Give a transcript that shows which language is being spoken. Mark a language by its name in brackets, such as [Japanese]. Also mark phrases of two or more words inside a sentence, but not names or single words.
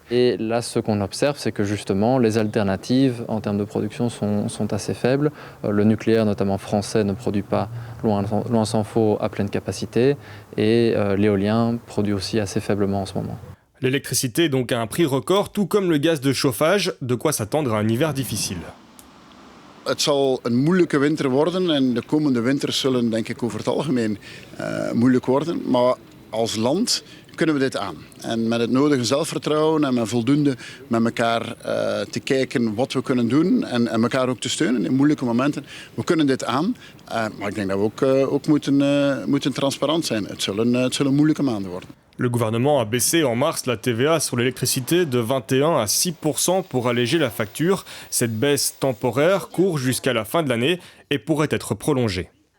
[French] Et là, ce qu'on observe, c'est que justement, les alternatives en termes de production sont assez faibles. Le nucléaire, notamment français, ne produit pas, loin s'en faut, à pleine capacité. Et l'éolien produit aussi assez faiblement en ce moment. L'électricité est donc à un prix record, tout comme le gaz de chauffage, de quoi s'attendre à un hiver difficile. [Dutch] Het zal een moeilijke winter worden en de komende winters zullen denk ik over het algemeen moeilijk worden. Maar als land kunnen we dit aan. En met het nodige zelfvertrouwen en met voldoende met elkaar te kijken wat we kunnen doen en elkaar ook te steunen in moeilijke momenten. We kunnen dit aan, maar ik denk dat we ook moeten transparant zijn. Het zullen moeilijke maanden worden. [French] Le gouvernement a baissé en mars la TVA sur l'électricité de 21 à 6% pour alléger la facture. Cette baisse temporaire court jusqu'à la fin de l'année et pourrait être prolongée.